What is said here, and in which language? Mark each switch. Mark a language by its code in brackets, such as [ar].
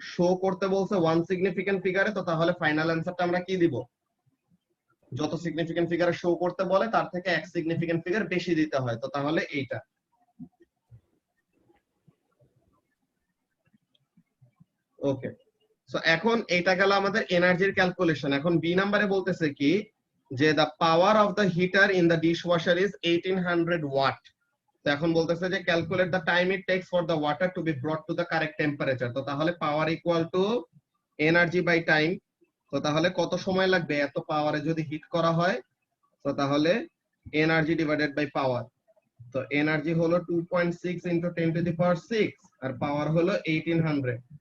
[bn] Show করতে বলছে one significant ফিগারে, তো তাহলে ফাইনাল অ্যান্সারটা আমরা কি দিব, যত সিগনিফিকেন্ট ফিগারে শো করতে বলে তার থেকে এক সিগনিফিকেন্ট ফিগার বেশি দিতে হয়। তো তাহলে এইটা। ওকে, সো এখন এইটা গেল আমাদের এনার্জির ক্যালকুলেশন। এখন বি নাম্বারে বলতেছে কি [en] যে the power of the heater in the dishwasher is 1800 watt. [bn] তো এখন বলতেছে যে [en] Calculate the time it takes for the water to be brought to the correct temperature. [bn] তো তাহলে পাওয়ার equal to energy by time. তো তাহলে কত সময় লাগবে এত পাওয়ারে যদি হিট করা হয়? তো তাহলে এনার্জি ডিভাইডেড বাই পাওয়ার। তো এনার্জি হলো 2.6 ইনটু 10 টু দি পাওয়ার 6 আর পাওয়ার হলো 1800।